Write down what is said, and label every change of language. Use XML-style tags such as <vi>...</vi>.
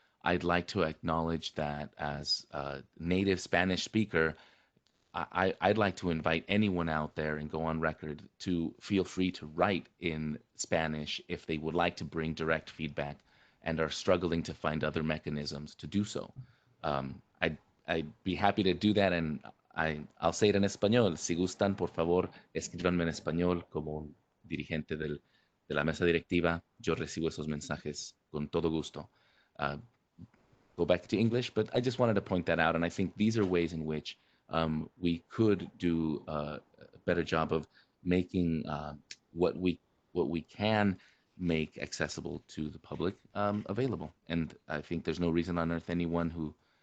<en>I'd like to acknowledge that as a native Spanish speaker, I'd like to invite anyone out there and go on record to feel free to write in Spanish if they would like to bring direct feedback and are struggling to find other mechanisms to do so. I'd be happy to do that, and I'll say it en español.</en> <es>Si gustan, por favor, escríbanme en español como un dirigente de la mesa directiva. Yo recibo esos mensajes con todo gusto.</es> <en>Go back to English, but I just wanted to point that out, and I think these are ways in which we could do a better job of making what we can make accessible to the public available. And I think there's no reason on earth anyone who</en>